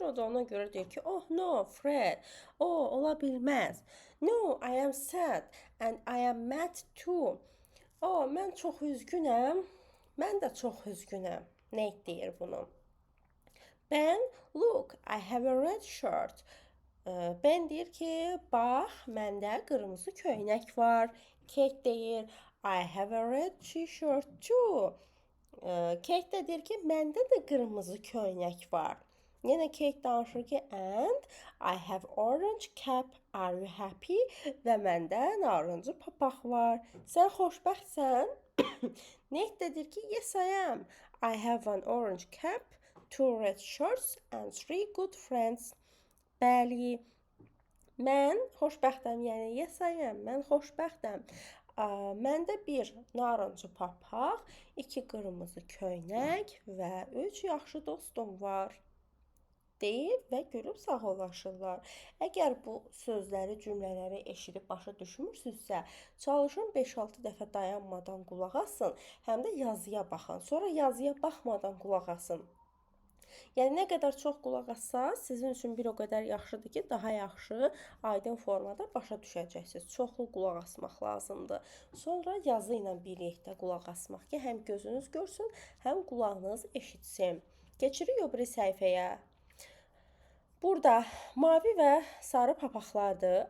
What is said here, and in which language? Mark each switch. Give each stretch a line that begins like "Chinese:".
Azerbaijani: O da ona görə deyir ki,
English: oh no,
Azerbaijani: Fred, ola bilməz.
English: No, I am sad and I am mad too.
Azerbaijani: Mən çox üzgünəm. Mən də çox üzgünəm. Nate deyir bunu.
English: Ben, look, I have a red shirt.
Azerbaijani: Ben deyir ki, bax, məndə qırmızı köynək var. Kate deyir,
English: I have a red t-shirt too.
Azerbaijani: Kate də deyir ki, məndə də qırmızı köynək var. Yenə Kate danışır ki,
English: and I have orange cap. Are you happy?
Azerbaijani: Və məndə narıncı papaq var. Sən xoşbəxtsən? Nate də deyir ki,
English: yes I am. I have an orange cap, 2 red shirts and 3 good friends.
Azerbaijani: Bəli, mən xoşbəxtəm, yəni
English: yes I am,
Azerbaijani: mən xoşbəxtəm. Məndə bir narıncı papaq, 2 qırmızı köynək və 3 yaxşı dostum var. Deyir və gülüb sağollaşırlar. Əgər bu sözləri, cümlələri eşidib başa düşmürsünüzsə, çalışın 5-6 dəfə dayanmadan qulaq asın, həm də yazıya baxın. Sonra yazıya baxmadan qulaq asın. Yəni, nə qədər çox qulaq assaz, sizin üçün bir o qədər yaxşıdır ki, daha yaxşı, aydın formada başa düşəcəksiniz. Çoxlu qulaq asmaq lazımdır. Sonra yazı ilə birlikdə qulaq asmaq ki, həm gözünüz görsün, həm qulağınız eşitsin. Keçirik o biri səhifəyə. Burada mavi və sarı papaqlardır.